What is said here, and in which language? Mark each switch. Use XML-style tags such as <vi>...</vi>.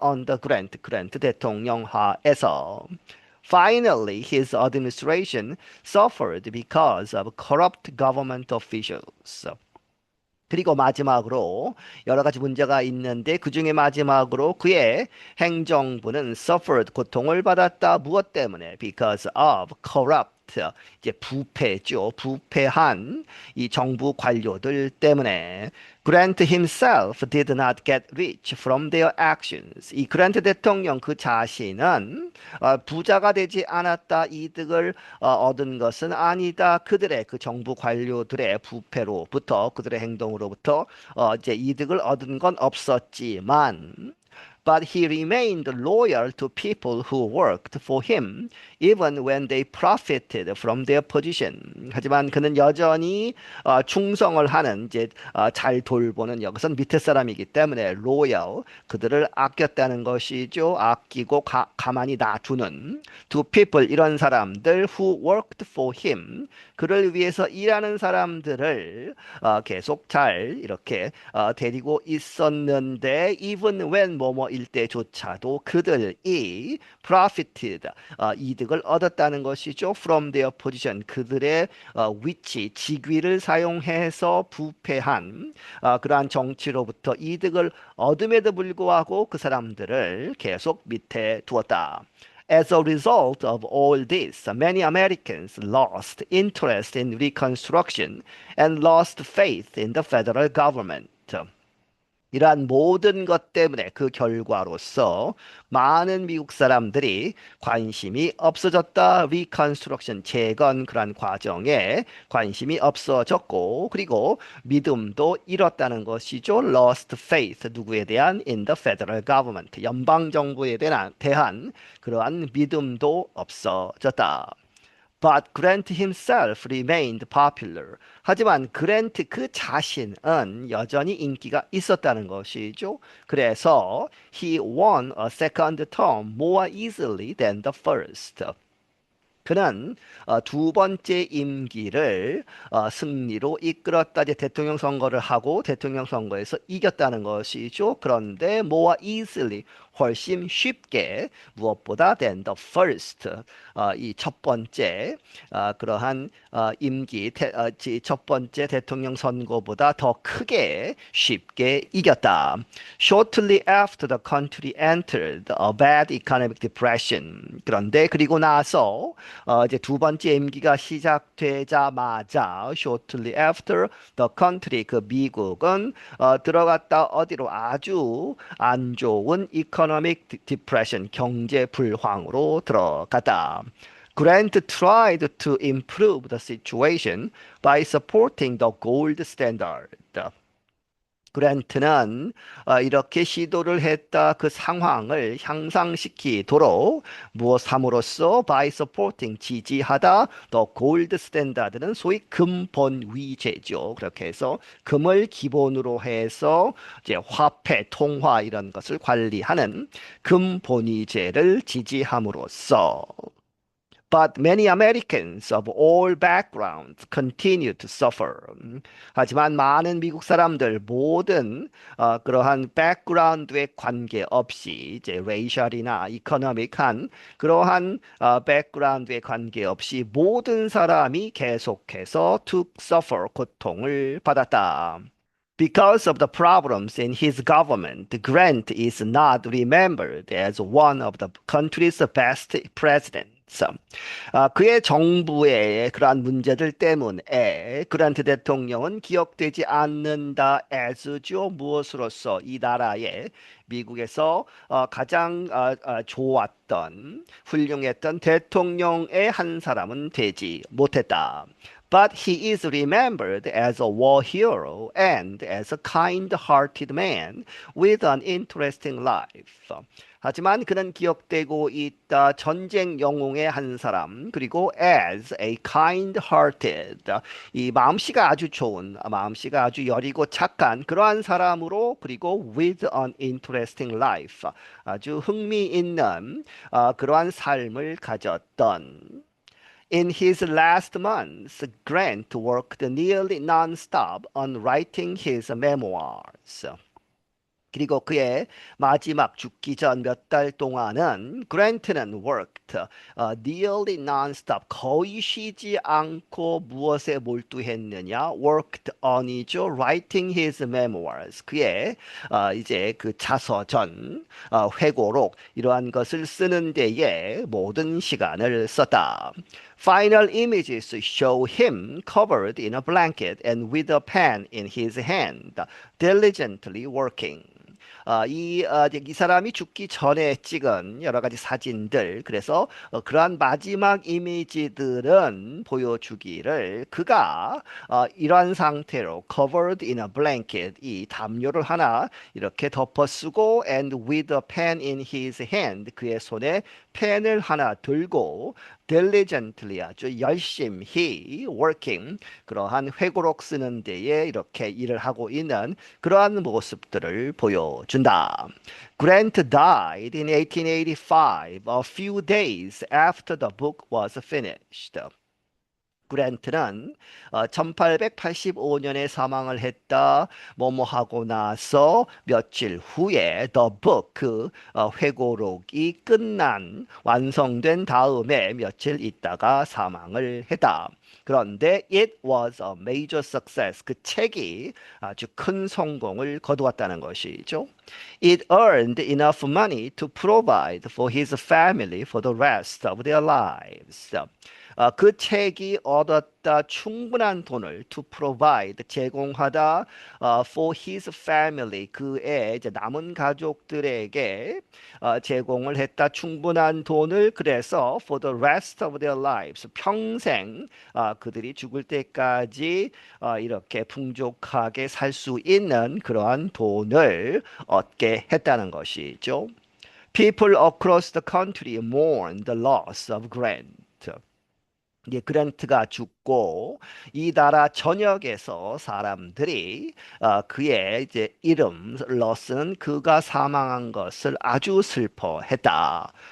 <en>on the grant,</en> <ko>그랜트 대통령 하에서.</ko> <en>Finally, his administration suffered because of corrupt government officials.</en> <ko>그리고 마지막으로 여러 가지 문제가 있는데 그 중에 마지막으로 그의 행정부는 suffered 고통을 받았다. 무엇 때문에?</ko> <en>Because of corrupt</en> <ko>이제 부패죠. 부패한 이 정부 관료들 때문에</ko> <en>Grant himself did not get rich from their actions.</en> <ko>이 그란트 대통령 그 자신은 부자가 되지 않았다. 이득을 얻은 것은 아니다. 그들의 그 정부 관료들의 부패로부터 그들의 행동으로부터 이제 이득을 얻은 건 없었지만</ko> <en>But he remained loyal to people who worked for him, even when they profited from their position.</en> <ko>하지만 그는 여전히 충성을 하는 이제 잘 돌보는 여기선 밑에 사람이기 때문에 loyal 그들을 아꼈다는 것이죠. 아끼고 가만히 놔두는</ko> <en>to people</en> <ko>이런 사람들</ko> <en>who worked for him</en> <ko>그를 위해서 일하는 사람들을 계속 잘 이렇게 데리고 있었는데</ko> <en>even when</en> <ko>뭐뭐일 때조차도 그들이 profited 이득을 얻었다는 것이죠.</ko> <en>from their position</en> <ko>그들의 위치, 직위를 사용해서 부패한 그러한 정치로부터 이득을 얻음에도 불구하고 그 사람들을 계속 밑에 두었다.</ko> <en>As a result of all this, many Americans lost interest in Reconstruction and lost faith in the federal government.</en> <ko>이러한 모든 것 때문에 그 결과로서 많은 미국 사람들이 관심이 없어졌다. Reconstruction, 재건 그러한 과정에 관심이 없어졌고 그리고 믿음도 잃었다는 것이죠.</ko> <en>Lost faith,</en> <ko>누구에 대한?</ko> <en>In the federal government,</en> <ko>연방정부에 대한 그러한 믿음도 없어졌다.</ko> <en>But Grant himself remained popular.</en> <ko>하지만 그랜트 그 자신은 여전히 인기가 있었다는 것이죠.</ko> <en>그래서 he won a second term more easily than the first.</en> <ko>그는 두 번째 임기를 승리로 이끌었다. 이제 대통령 선거를 하고 대통령 선거에서 이겼다는 것이죠. 그런데</ko> <en>more easily</en> <ko>훨씬 쉽게 무엇보다</ko> <en>than the first</en> <ko>이 첫 번째 그러한 임기 첫 번째 대통령 선거보다 더 크게 쉽게 이겼다.</ko> <en>Shortly after the country entered a bad economic depression.</en> <ko>그런데 그리고 나서 이제 두 번째 임기가 시작되자마자</ko> <en>shortly after the country</en> <ko>그 미국은 들어갔다 어디로 아주 안 좋은</ko> <en>economic depression</en> <ko>경제 불황으로 들어갔다.</ko> <en>Grant tried to improve the situation by supporting the gold standard.</en> <ko>그랜트는 이렇게 시도를 했다. 그 상황을 향상시키도록 무엇함으로써</ko> <en>by supporting</en> <ko>지지하다 더 골드 스탠다드는 소위 금본 위제죠. 그렇게 해서 금을 기본으로 해서 이제 화폐, 통화 이런 것을 관리하는 금본위제를 지지함으로써</ko> <en>But many Americans of all backgrounds continue to suffer.</en> <ko>하지만 많은 미국 사람들 모든 그러한 background에 관계없이 이제 racial이나 economic한 그러한 background에 관계없이 모든 사람이 계속해서</ko> <en>to suffer</en> <ko>고통을 받았다.</ko> <en>Because of the problems in his government, Grant is not remembered as one of the country's best presidents.</en> <ko>그의 정부의 그러한 문제들 때문에 그란트 대통령은 기억되지 않는다 as죠. 무엇으로서 이 나라의 미국에서 가장 좋았던 훌륭했던 대통령의 한 사람은 되지 못했다.</ko> <en>But he is remembered as a war hero and as a kind-hearted man with an interesting life.</en> <ko>하지만 그는 기억되고 있다. 전쟁 영웅의 한 사람, 그리고</ko> <en>as a kind-hearted,</en> <ko>이 마음씨가 아주 좋은, 마음씨가 아주 여리고 착한 그러한 사람으로, 그리고</ko> <en>with an interesting life,</en> <ko>아주 흥미있는 그러한 삶을 가졌던.</ko> <en>In his last months, Grant worked nearly non-stop on writing his memoirs.</en> <ko>그리고 그의 마지막 죽기 전 몇 달 동안은 그랜트는</ko> <en>worked nearly non-stop</en> <ko>거의 쉬지 않고 무엇에 몰두했느냐 worked on이죠</ko> <en>writing his memoirs</en> <ko>그의 이제 그 자서전 회고록 이러한 것을 쓰는 데에 모든 시간을 썼다.</ko> <en>Final images show him covered in a blanket and with a pen in his hand, diligently working.</en> <ko>이 사람이 죽기 전에 찍은 여러 가지 사진들, 그래서 그러한 마지막 이미지들은 보여주기를 그가 이러한 상태로</ko> <en>covered in a blanket,</en> <ko>이 담요를 하나 이렇게 덮어쓰고</ko> <en>and with a pen in his hand,</en> <ko>그의 손에 펜을 하나 들고 diligently 아주 열심히 working 그러한 회고록 쓰는 데에 이렇게 일을 하고 있는 그러한 모습들을 보여준다.</ko> <en>Grant died in 1885, a few days after the book was finished.</en> <ko>그랜트는 1885년에 사망을 했다. 뭐뭐 하고 나서 며칠 후에 The Book 그 회고록이 끝난 완성된 다음에 며칠 있다가 사망을 했다. 그런데</ko> <en>it was a major success.</en> <ko>그 책이 아주 큰 성공을 거두었다는 것이죠.</ko> <en>It earned enough money to provide for his family for the rest of their lives.</en> <ko>그 책이 얻었다 충분한 돈을</ko> <en>to provide</en> <ko>제공하다</ko> <en>for his family</en> <ko>그의 이제 남은 가족들에게 제공을 했다 충분한 돈을 그래서</ko> <en>for the rest of their lives</en> <ko>평생 그들이 죽을 때까지 이렇게 풍족하게 살 수 있는 그러한 돈을 얻게 했다는 것이죠.</ko> <en>People across the country mourn the loss of Grant.</en> <ko>이제 그랜트가 죽고 이 나라 전역에서 사람들이 그의 이제 이름을 쓰는 그가 사망한 것을 아주 슬퍼했다.</ko>